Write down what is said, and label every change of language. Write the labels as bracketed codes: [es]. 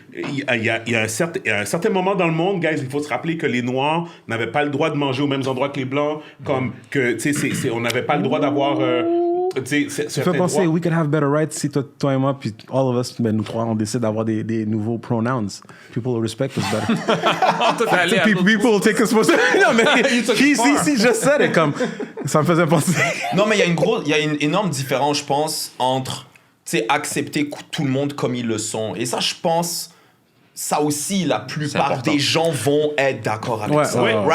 [fr] Il y a un certain moment dans le monde, guys, il faut se rappeler que les Noirs n'avaient pas le droit de manger aux mêmes endroits que les Blancs. Comme que, tu sais, on n'avait pas le droit d'avoir... tu sais, Ça fait penser, [en] we can have better rights [fr] si toi et moi, puis [en] all of us, [fr] ben, nous trois, on décide d'avoir des nouveaux pronouns. [en] People will respect us better. People will take us more. [fr] Non, mais si, je sais, comme, ça me faisait penser. Non, mais il y a une énorme différence, je pense, entre accepter tout le monde comme ils le sont. Et ça, je pense, ça aussi, la plupart important. des gens vont être d'accord avec Ouais, ça. ouais, ouais.